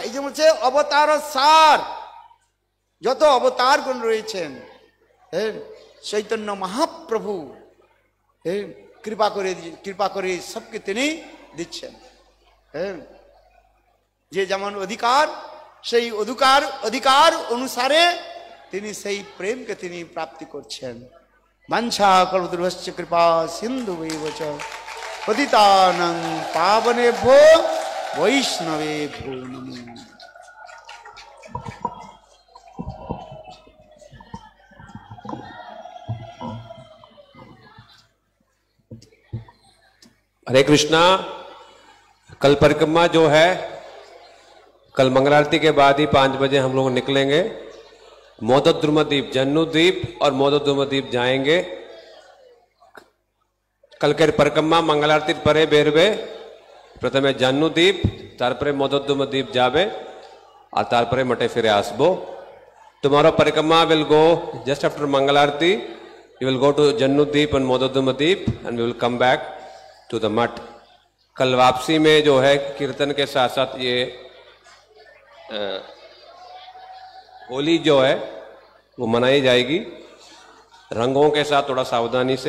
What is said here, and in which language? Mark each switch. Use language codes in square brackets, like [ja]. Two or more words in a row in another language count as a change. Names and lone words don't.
[bn] এই যে বলছে অবতার সার, যত অবতারগণ রয়েছেন, চৈতন্য মহাপ্রভু কৃপা করে সবকে তিনি দিচ্ছেন। যে যেমন অধিকার, সেই অধিকার অনুসারে তিনি সেই প্রেমকে তিনি প্রাপ্তি করছেন। [sa] বাঞ্ছা কল্পতরুশ্চ কৃপা সিন্ধুবৈব চ পতিতানাং পাবনেভ্যো বৈষ্ণবেভ্যো নমো। [hi] हरे कृष्णा। कल परिक्रमा जो है, कल मंगल आरती के बाद ही 5 बजे हम लोग निकलेंगे। मोदद्रुमद्वीप, जन्नुद्वीप और मोदद्रुमद्वीप जाएंगे। [bn] কাল কে পরিক্রমা মঙ্গল আরতি পরে বেরবে প্রথমে জন্নুদ্বীপ, তারপরে মোদদ্রুমদ্বীপ যাবে ঔর তারপরে মঠে ফিরে আসব। [en] Tomorrow parikrama will go just after Mangal Arati, you will go to Jannudvip and Modadrumadvip and we will come back to the math. [hi] कल वापसी में जो है कीर्तन के साथ साथ ये होली जो है वो मनाई जाएगी, रंगों के साथ थोड़ा सावधानी से।